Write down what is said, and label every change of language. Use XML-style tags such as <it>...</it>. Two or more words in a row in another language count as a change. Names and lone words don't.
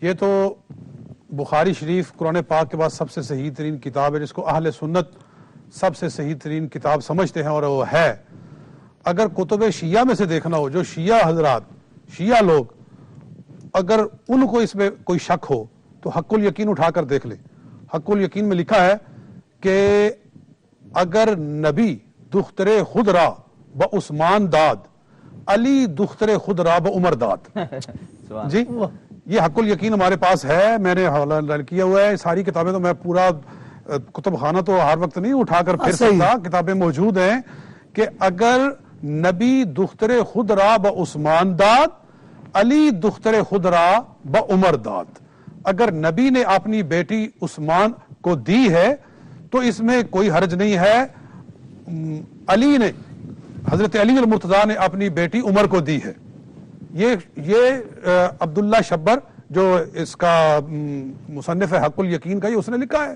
<ur>یہ تو بخاری شریف قرآن پاک کے بعد سب سے صحیح ترین کتاب ہے، جس کو اہل سنت سب سے صحیح ترین کتاب سمجھتے ہیں، اور وہ ہے۔ اگر کتب شیعہ میں سے دیکھنا ہو، جو شیعہ حضرات، شیعہ لوگ، اگر ان کو اس میں کوئی شک ہو تو حق الیقین اٹھا کر دیکھ لے۔ حق الیقین میں لکھا ہے کہ</ur> <fa>اگر نبی دختر خود را با عثمان داد، علی دختر خود را بعمر داد.</fa> <ur>جی یہ حق الیقین ہمارے پاس ہے, میں نے حوالہ کیا ہوا ہے. ساری کتابیں تو میں پورا کتب خانہ تو ہر وقت نہیں اٹھا کر پھر سکتا, کتابیں موجود ہیں کہ</ur> <fa>اگر نبی دختر خود را بعثمان داد, علی دختر خود را بعمر داد.</fa> <ur>اگر نبی نے اپنی بیٹی عثمان کو دی ہے تو اس میں کوئی حرج نہیں ہے. علی نے, حضرت علی المرتضیٰ نے اپنی بیٹی عمر کو دی ہے. یہ عبداللہ شبر جو اس کا مصنف ہے حق الیقین کا, یہ اس نے لکھا ہے.</ur>